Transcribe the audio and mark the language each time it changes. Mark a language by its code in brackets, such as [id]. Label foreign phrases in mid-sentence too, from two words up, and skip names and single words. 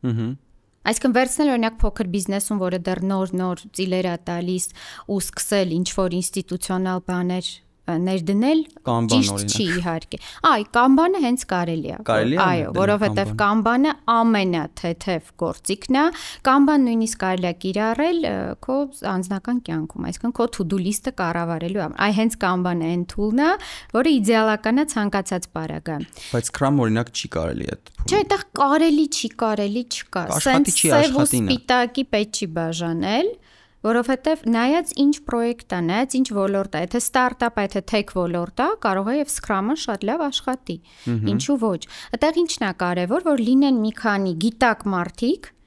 [hy] Այսինքն վերցնել օրինակ փոքր բիզնեսում, որը դեռ նոր ծիլեր է տալիս ու սկսել ինչ որ ինստիտուցիոնալ բաներ ներդնել ճիշտ չի իհարկե։ Այ Kanban-ը հենց կարելի է։ Այո, որովհետև Kanban-ը ամենաթեթև գործիքն է։ Kanban նույնիսկ կարելի է կիրառել քո անձնական կյանքում, այսինքն քո [en] to-do list- [hy] ը կառավարելու համար։ Այ հենց Kanban-ը այն tool-ն է, որը իդեալական է ցանկացած բարագա։ Բայց Scrum օրինակ չի կարելի այդ փուլը։ Չէ, այդտեղ կարելի չկա։ Սենց սև ու սպիտակի պետք չի բաժանել։ Որովհետև նայած ինչ պրոյեկտ է, նայած ինչ ոլորտ է, եթե ստարտափ է, եթե tech ոլորտ է, կարող է եւ Scrum-ը շատ լավ աշխատի։ Ինչու ոչ։ Այդտեղ ինչն է կարևոր, որ լինեն մի քանի գիտակ մարդիկ,